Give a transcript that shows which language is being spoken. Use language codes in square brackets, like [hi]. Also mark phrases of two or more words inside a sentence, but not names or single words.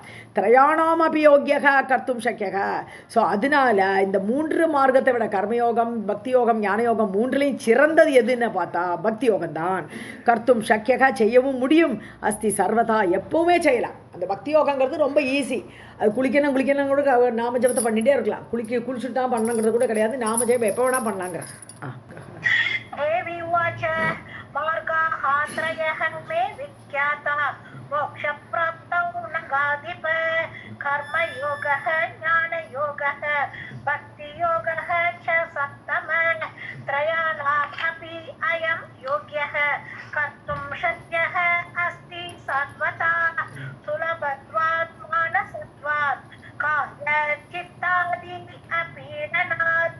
[sa] त्रयाणाम् अपि योग्यः कर्तुं शक्यः. [ta] ஸோ அதனால இந்த 3 மார்க்கத்தை விட கர்மயோகம், பக்தி யோகம், ஞான யோகம் 3லையும் சிறந்தது எதுன்னு பார்த்தா பக்தி யோகம் தான். [sa] कर्तुं शक्यः, [ta] செய்யவும் முடியும். [sa] अस्ति सर्वदा, [ta] எப்பவுமே செய்யலாம். அந்த பக்தி யோகங்கிறது ரொம்ப ஈஸி. அது குளிக்கணும் கூட நாம ஜபத்தை பண்ணிகிட்டே இருக்கலாம். குளிச்சுட்டு தான் பண்ணணுங்கிறது கூட கிடையாது. நாம ஜபம் எப்போ வேணால் பண்ணலாங்கிற. [sa] देवी उवाच मार्गाः त्रयः मे विख्याता मोक्षप्राप्तौ नगाधिप कर्मयोगः ज्ञानयोगः भक्तियोगः च सप्तमः. त्रयाणामपि अयं योग्यः कर्तुं शक्यः अस्ति सात्वता सुलभत्वात् मानसत्वात् कायचित्तादि अपीडनात्.